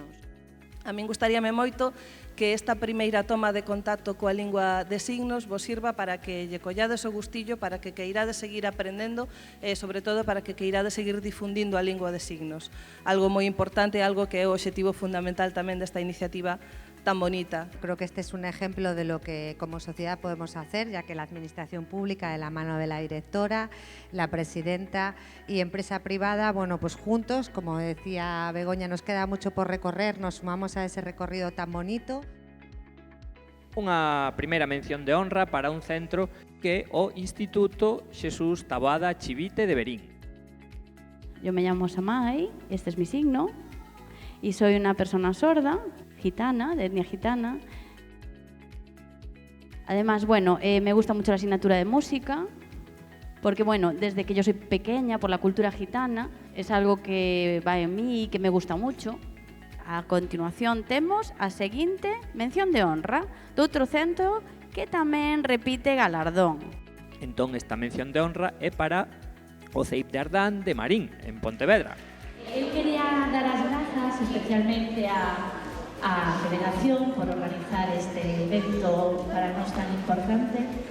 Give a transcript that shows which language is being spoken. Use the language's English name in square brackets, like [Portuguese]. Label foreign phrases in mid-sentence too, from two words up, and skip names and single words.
[Galician] A min gustaríame moito que esta primeira toma de contacto coa lingua de signos vos sirva para que lle collades o gustillo, para que queirades seguir aprendendo e, sobre todo, para que queirades seguir difundindo a lingua de signos. Algo moi importante, algo que é o obxectivo fundamental tamén desta iniciativa tan bonita. [Spanish] Creo que este es un ejemplo de lo que como sociedad podemos hacer, ya que la administración pública, de la mano de la directora, la presidenta y empresa privada, bueno, pues juntos, como decía Begoña, nos queda mucho por recorrer, nos sumamos a ese recorrido tan bonito. [Galician] Unha primeira mención de honra para un centro que é o Instituto Xesús Taboada Chivite de Verín. [Spanish] Yo me llamo Samay, este es mi signo, y soy una persona sorda, gitana, de etnia gitana. Además, bueno, me gusta mucho la asignatura de música, porque, bueno, desde que yo soy pequeña, por la cultura gitana, es algo que va en mí y que me gusta mucho. [Galician] A continuación temos a seguinte mención de honra doutro centro que tamén repite galardón. Entón, esta mención de honra é para o CEIP de Ardán de Marín, en Pontevedra. Eu quería dar as grazas especialmente a Federación por organizar este evento para nós tan importante.